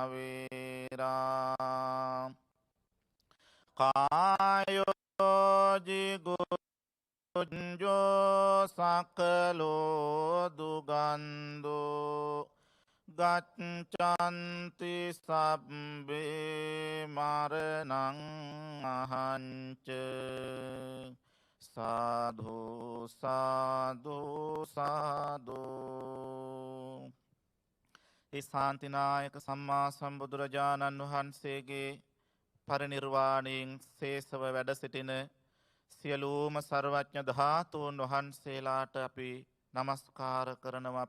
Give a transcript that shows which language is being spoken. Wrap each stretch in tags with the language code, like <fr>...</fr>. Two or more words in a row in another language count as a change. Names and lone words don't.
<pi>අවේරා කායෝ ජිගුඤ්ජෝ සකලෝ දුගන්ධෝ ගච්ඡanti සබ්බේ මරණං අහංච සාධු සාධු සාධු.</pi> <si>ඒ ශාන්තිනායක සම්මා සම්බුදුරජාණන් වහන්සේගේ පරිනිර්වාණයෙන් සේසව වැඩ සිටින සියලුම සර්වඥ ධාතුන් වහන්සේලාට අපි නමස්කාර කරනවා.</si>